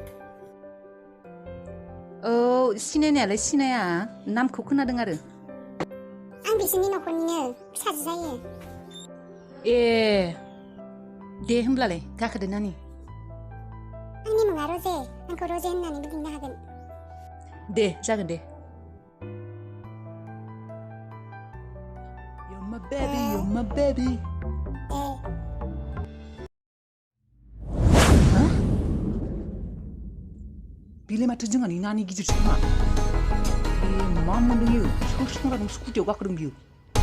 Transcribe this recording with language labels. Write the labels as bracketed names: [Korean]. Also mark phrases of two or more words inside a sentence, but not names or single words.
[Bodo] औ सिनायनायालाय सिनाया नामखौ खोनादों आरो। आं बिसोरनि न'खरनिनो फिसाजो जायो। ए दे होमब्लालाय गाखोदो नानि। आंनि मुङा रजे आंखौ रजे होननानैबो बुंनो हागोन। दे जागोन दे। [English] You're my baby, you're my baby. [Bodo] बिलाय माथो जोंहानि नानि गिदिरसो खोमा। मा मोनदों इयो? सोर सोरनाव स्कुटियाव गाखोदों बियो?